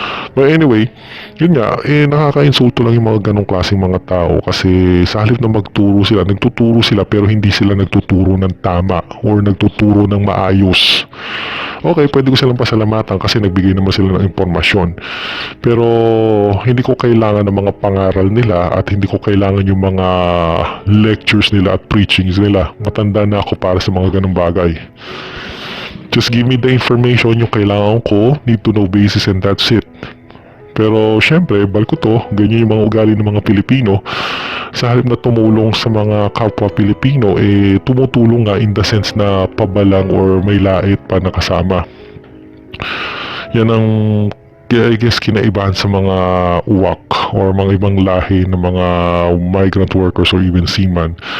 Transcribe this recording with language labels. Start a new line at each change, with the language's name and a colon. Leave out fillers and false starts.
Filipino: But anyway, yun nga, nakaka-insulto lang yung mga ganong klaseng mga tao kasi sa halip na nagtuturo sila pero hindi sila nagtuturo ng tama or nagtuturo ng maayos. Okay, pwede ko silang pasalamatan kasi nagbigay naman sila ng impormasyon. Pero hindi ko kailangan ng mga pangaral nila at hindi ko kailangan yung mga lectures nila at preachings nila. Matanda na ako para sa mga ganong bagay.
English: Just give me the information
Filipino: yung kailangan ko,
English: need to know basis, and that's it.
Filipino: Pero syempre, balik ko to, ganyan yung mga ugali ng mga Pilipino. Sa halip na tumulong sa mga kapwa Pilipino, tumutulong nga
English: in the sense
Filipino: na pabalang or may lait pa nakasama. Yan ang,
English: I guess,
Filipino: kinaibahan sa mga uwak or mga ibang lahi ng mga migrant workers or even seaman.